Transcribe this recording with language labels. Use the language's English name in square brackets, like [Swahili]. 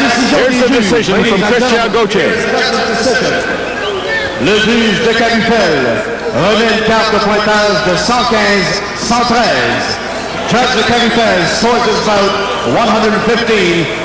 [English] Here's the decision from Christian Gauthier. [French] Le juge de Kyvelos remet une carte de pointage de 115-113. [English] Judge de Kyvelos scores his bout 115-113.